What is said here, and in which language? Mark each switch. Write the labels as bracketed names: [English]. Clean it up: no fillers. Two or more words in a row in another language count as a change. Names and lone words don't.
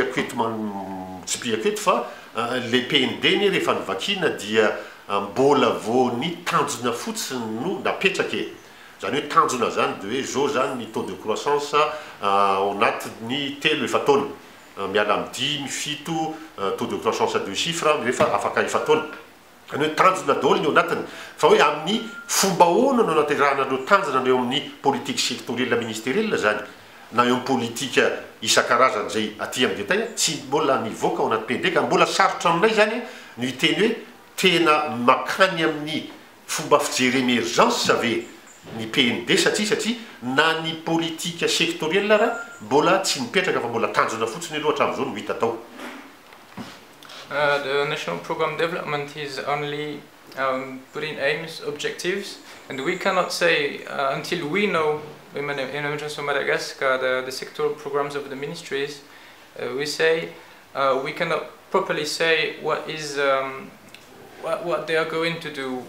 [Malagasy] piako eto fa le PND ny rehefa nivakina dia mbola vo ny tanjona fotsiny no napetraka zany hoe tanjona zany de hoe zao zany ny [French] taux de croissance [Malagasy] ao anatin'ny 3 efa taona miala amin'ny 5 7 [French] taux de croissance à 2 chiffres [Malagasy] rehefa afaka efa taona zany hoe tanjona daholo ny ao anatiny fa hoe amin'ny fomba ahoana no naterahana reo tanjona ny eo amin'ny [French] politique sectorielle ministérielle [Malagasy] zany na eo amin'ny politika isan-karazany zay aty amin'ny détail tsy mbola nivoaka ao anaty PND ka mbola sarotra aminay zany no hiteny hoe tena makany amin'ny fomba fijery émergence ave ny PND satria na ny politika sectorielle raha mbola tsy mipetraka fa mbola tanjona fotsiny loatra amin'izao no hita tao. [English] The National Programme Development is only putting aims, objectives, and we cannot say until we know in Emergence of Madagascar the sectoral programs of the ministries. We say we cannot properly say what is what they are going to do.